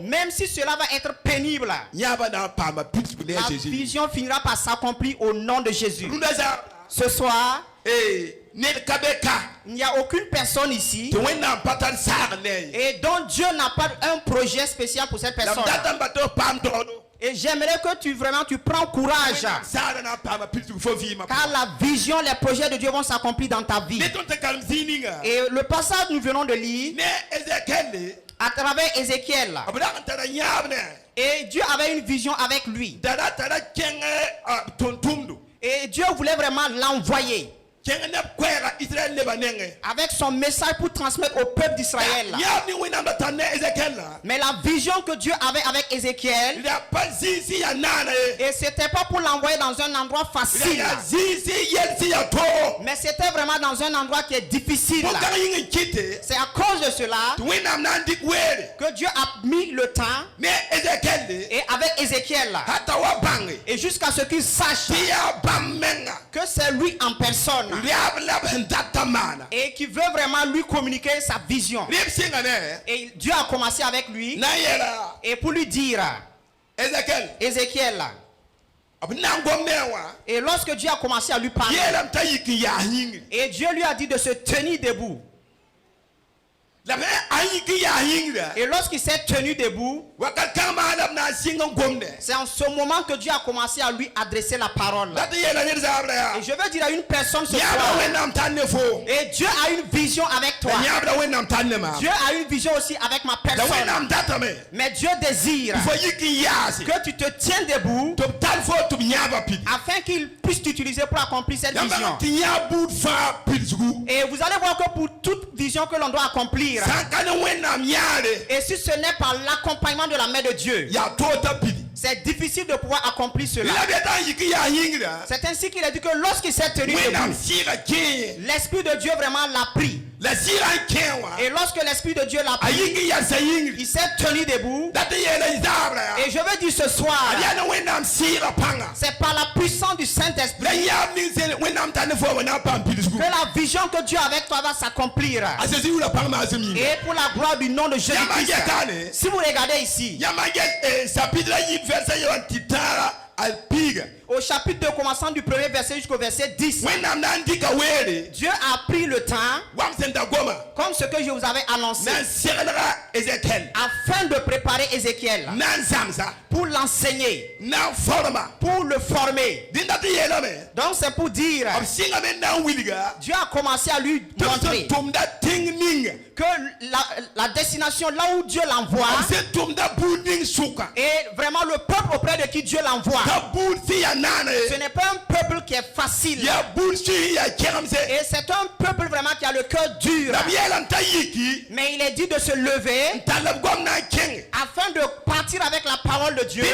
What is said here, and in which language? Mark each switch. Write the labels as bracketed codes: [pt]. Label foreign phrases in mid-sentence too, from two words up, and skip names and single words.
[fr] même si cela va être pénible, [mos] yãabã na n paama pidsb ne a la [fr] Jésus vision finira par s'accomplir au nom de Jésus. [mos] rũndã zaab [fr] Ce soir, [mos] ned ka be ka [fr] il n'y a aucune personne ici [mos] tɩ wẽnnaam pa tar saag ne ye [fr] et dont Dieu n'a pas un projet spécial pour cette [mos] la b [fr] personne. [mos] dat n ba tɩ f paam dogdo [fr] Et j'aimerais que tu prends courage, [mos] saada na n paama pidsg fo vɩɩmã [fr] car la vision, les projets de Dieu vont s'accomplir dans ta vie. [mos] ne tõnd tɩ karem zĩig ninga [fr] Et le passage que nous venons de lire [mos] ne Ézéchiel [fr] à travers Ézéchiel, [mos] b dag n tara yãab ne [fr] et Dieu avait une vision avec lui. [mos] dara tara kẽng tʋm-tʋmdo [fr] Et Dieu voulait vraiment l'envoyer [mos] kẽng neb koɛɛga Israël nebã nengẽ [fr] avec son message pour transmettre au peuple d'Israël. [mos] yãab ne wẽnnaam da tar ne Ézéchiel la [fr] Mais la vision que Dieu avait avec Ézéchiel, [mos] la pa zĩig sẽn yaa naana ye [fr] et c'était pas pour l'envoyer dans un endroit [mos] la [fr] facile, [mos] yaa zĩig sẽn yɛl sẽn yaa toogo [fr] mais c'était vraiment dans un endroit qui est difficile. [mos] fo gãng yĩng n kɩte [fr] C'est à cause de cela [mos] tɩ wẽnnaam na n dɩk weere [fr] que Dieu a mis le temps, [mos] ne Ézéchiel [fr] et avec Ézéchiel, [mos] hata wa bãnge [fr] et jusqu'à ce qu'il sache [mos] tɩ yaa bãmb menga [fr] que c'est lui en personne, [mos] rɛab la b sẽn dat t'a maana [fr] et qui veut vraiment lui communiquer sa vision. [mos] rɩb sɩngame [fr] Et Dieu a commencé avec lui, [mos] na n yɛla [fr] et pour lui dire, [mos] Ézéchiel [fr] Ézéchiel, [mos] b na n gom ne wã [fr] et lorsque Dieu a commencé à lui parler, [mos] yeelame t'a yik n yaas yĩngri [fr] et Dieu lui a dit de se tenir debout. [mos] la b a yik n yaas yĩngra [fr] Et lorsqu'il s'est tenu debout, [mos] wakat kãngã la b na n sɩng n gomde [fr] c'est en ce moment que Dieu a commencé à lui adresser la parole. [mos] la tɩ yeela ned zaabra yaa [fr] Et je veux dire à une personne ce [mos] yãabra [fr] soir, [mos] wẽnnaam tar ne fo [fr] et Dieu a une vision avec toi. [mos] la yãabra wẽnnaam tar ne maam [fr] Dieu a une vision aussi avec ma [mos] la [fr] personne. [mos] wẽnnaam datame [fr] Mais Dieu désire [mos] tɩ fo yik n yaase [fr] que tu te tiens debout [mos] tɩ b tar fo tɩ b yãabã pid [fr] afin qu'il puisse t'utiliser pour accomplir cette [mos] yãmba [fr] vision. [mos] tɩ yãab buud fãa pidsgu [fr] Et vous allez voir que pour toute vision que l'on doit accomplir, [mos] sã n ka ne wẽnnaam yãare [fr] et si ce n'est pas l'accompagnement de la main de Dieu, [mos] yaa toog t'a pidi [fr] c'est difficile de pouvoir accomplir cela. [mos] la bɩ tã n yik n yaas yĩngra [fr] C'est ainsi qu'il a dit que lorsqu'il s'est tenu [mos] wẽnnaam [fr] debout, [mos] sɩɩga kẽe [fr] l'Esprit de Dieu vraiment l'a pris. [mos] la sɩɩga n kẽ wã [fr] Et lorsque l'Esprit de Dieu l'a [mos] a [fr] pris, [mos] yik n yalsa yĩngri [fr] il s'est tenu debout. [mos] dat n yeela zaabra yaa [fr] Et je veux dire ce soir, [mos] ad yaa ne wẽnnaam sɩɩga pãnga [fr] c'est par la puissance du [mos] la [fr] Saint-Esprit [mos] yãab ning sẽn wẽnnaam tar ne fo wã na n paam pidsgu [fr] que la vision que Dieu a avec toi va s'accomplir. [mos] a zezi wula pãng maasem yĩnga [fr] Et pour la gloire du nom de [mos] yãmba [fr] Jésus-Christ. [mos] gɛtaane [fr] Si vous regardez ici, [mos] yãmba get chapitre la yib verset yɔn tɩ tãaga a piiga [fr] au chapitre 2, commençant du premier verset jusqu'au verset 10, [mos] wẽnnaam na n dɩka weere [fr] Dieu a pris le temps, [mos] wam sẽn da goma [fr] comme ce que je vous avais annoncé, [mos] na n seglga Ézéchiel [fr] afin de préparer Ézéchiel, [mos] na n zãmsa [fr] pour l'enseigner, [mos] na n forma [fr] pour le former. [mos] dẽnda tɩ yeelame [fr] Donc c'est pour dire, [mos] b sɩngame na n wilga [fr] Dieu a commencé à lui [mos] tɩ b [fr] montrer [mos] sẽn tʋmda tẽng ninga [fr] que la destination, là où Dieu l'envoie, [mos] b sẽn tʋmda buud ning sʋka [fr] et vraiment le peuple auprès de qui Dieu l'envoie, [mos] t'a buud sẽn yaa naana [fr] ce [mos] ye [fr] n'est pas un peuple qui est facile. [mos] yaa buud sẽn yaa kẽgemse [fr] Et c'est un peuple vraiment qui a le cœur dur. [mos] la b yeelame t'a yiki [fr] Mais il est dit de se lever [mos] t'a la b gom na n kẽnge [fr] afin de partir avec la parole de Dieu.